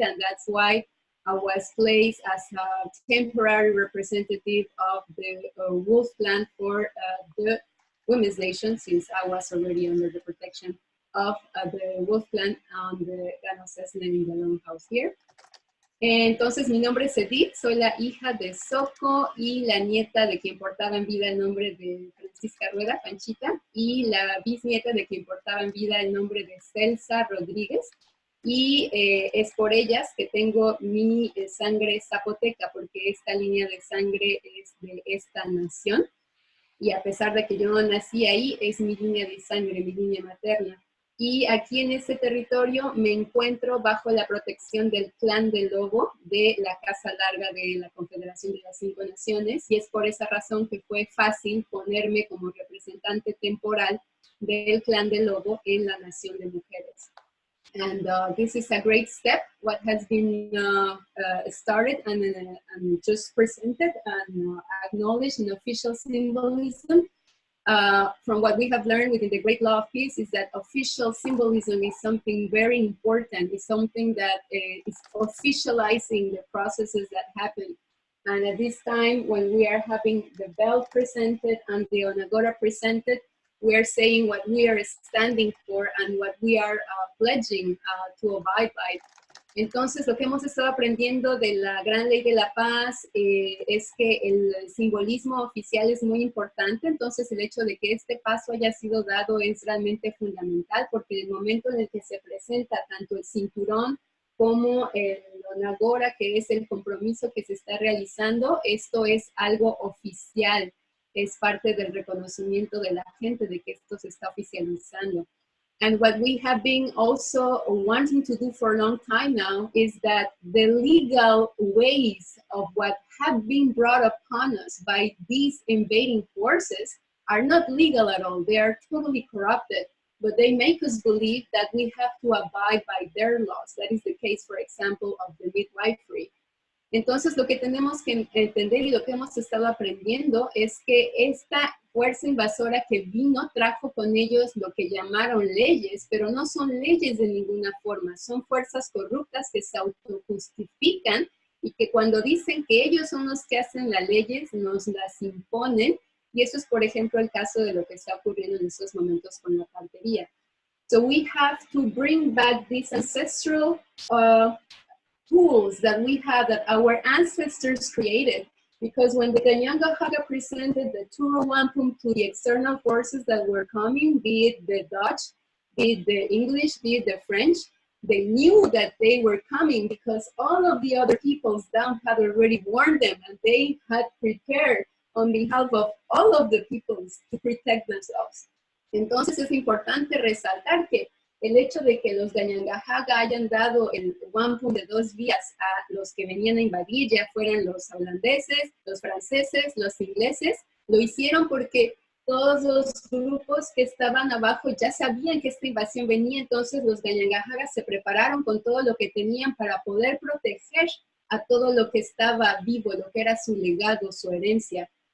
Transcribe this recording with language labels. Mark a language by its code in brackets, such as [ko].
[en] And that's why I was placed as a temporary representative of the Wolf Clan for the Women's Nation, since I was already under the protection of the Wolf Clan on the Ganasesne in the Longhouse here. [es] Entonces, mi nombre es Edith, soy la hija de Soko y la nieta de quien portaba en vida el nombre de Francisca Rueda, Panchita, y la bisnieta de quien portaba en vida el nombre de Celsa Rodríguez. Y es por ellas que tengo mi sangre zapoteca, porque esta línea de sangre es de esta nación. Y a pesar de que yo no nací ahí, es mi línea de sangre, mi línea materna. Y aquí en este territorio me encuentro bajo la protección del clan del lobo de la Casa Larga de la Confederación de las 5 Naciones, y es por esa razón que fue fácil ponerme como representante temporal del clan del lobo en la Nación de Mujeres. [en] And this is a great step, what has been started and just presented and acknowledged in official symbolism. From what we have learned within the Great Law of Peace is that official symbolism is something very important. It's something that is officializing the processes that happen. And at this time, when we are having the bell presented and the Onakora presented, we are saying what we are standing for and what we are pledging to abide by. [es] Entonces, lo que hemos estado aprendiendo de la Gran Ley de la Paz es que el simbolismo oficial es muy importante. Entonces, el hecho de que este paso haya sido dado es realmente fundamental, porque en el momento en el que se presenta tanto el cinturón como el Onakora, que es el compromiso que se está realizando, esto es algo oficial. Es parte del reconocimiento de la gente de que esto se está oficializando. [en] And what we have been also wanting to do for a long time now is that the legal ways of what have been brought upon us by these invading forces are not legal at all. They are totally corrupted, but they make us believe that we have to abide by their laws. That is the case, for example, of the midwifery. [es] Entonces, lo que tenemos que entender y lo que hemos estado aprendiendo es que esta fuerza invasora que vino trajo con ellos lo que llamaron leyes, pero no son leyes de ninguna forma, son fuerzas corruptas que se autojustifican y que cuando dicen que ellos son los que hacen las leyes, nos las imponen, y eso es, por ejemplo, el caso de lo que está ocurriendo en estos momentos con la partería. [en] So we have to bring back these ancestral tools that we have, that our ancestors created, because when the Kanyangahaga presented the Turo Wampum to the external forces that were coming, be it the Dutch, be it the English, be it the French, they knew that they were coming because all of the other peoples down had already warned them, and they had prepared on behalf of all of the peoples to protect themselves. [es] Entonces es importante resaltar que el hecho de que los Kanyangahaga hayan dado el Wampum de 2 vías a los que venían a invadir, ya fueran los holandeses, los franceses, los ingleses, lo hicieron porque todos los grupos que estaban abajo ya sabían que esta invasión venía, entonces los Kanyangahaga se prepararon con todo lo que tenían para poder proteger a todo lo que estaba vivo, lo que era su legado, su herencia.